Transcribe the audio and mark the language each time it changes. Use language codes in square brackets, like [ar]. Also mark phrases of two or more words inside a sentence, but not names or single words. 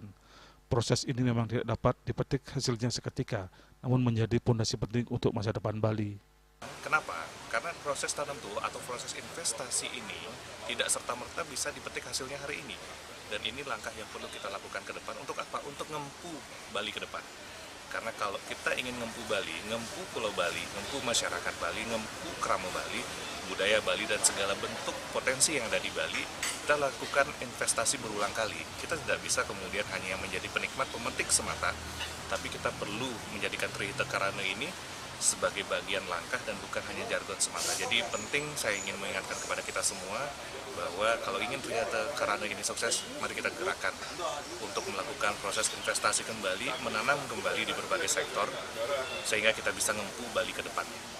[id] Proses ini memang tidak dapat dipetik hasilnya seketika, namun menjadi fondasi penting untuk masa depan Bali. Kenapa? Karena proses tertentu atau proses investasi ini tidak serta-merta bisa dipetik hasilnya hari ini. Dan ini langkah yang perlu kita lakukan ke depan. Untuk apa? Untuk ngempu Bali ke depan. Karena kalau kita ingin ngempu Bali, ngempu Pulau Bali, ngempu masyarakat Bali, ngempu kerama Bali, budaya Bali, dan segala bentuk potensi yang ada di Bali, kita lakukan investasi berulang kali. Kita tidak bisa kemudian hanya menjadi penikmat pemetik semata, tapi kita perlu menjadikan Trihita Karana ini sebagai bagian langkah dan bukan hanya jargon semata. Jadi penting saya ingin mengingatkan kepada kita semua bahwa kalau ingin Trihita Karana ini sukses, mari kita gerakkan untuk melakukan proses investasi kembali, menanam kembali di berbagai sektor sehingga kita bisa ngempu Bali ke depan.